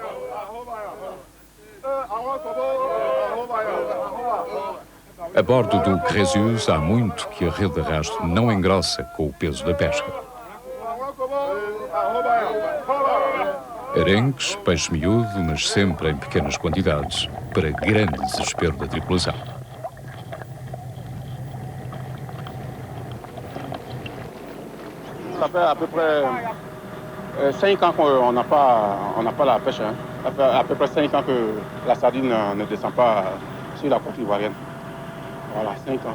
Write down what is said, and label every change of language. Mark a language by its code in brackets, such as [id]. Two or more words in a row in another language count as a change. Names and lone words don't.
[pt] A bordo do Crésus, há muito que a rede de arrasto não engrossa com o peso da pesca. Arenques, peixe miúdo, mas sempre em pequenas quantidades, para grande desespero da tripulação. [fr] Ça fait à peu près 5 ans qu'on n'a pas la pêche. Hein. Ça fait à peu près 5 ans que la sardine ne descend pas sur la côte ivoirienne. Voilà, 5 ans.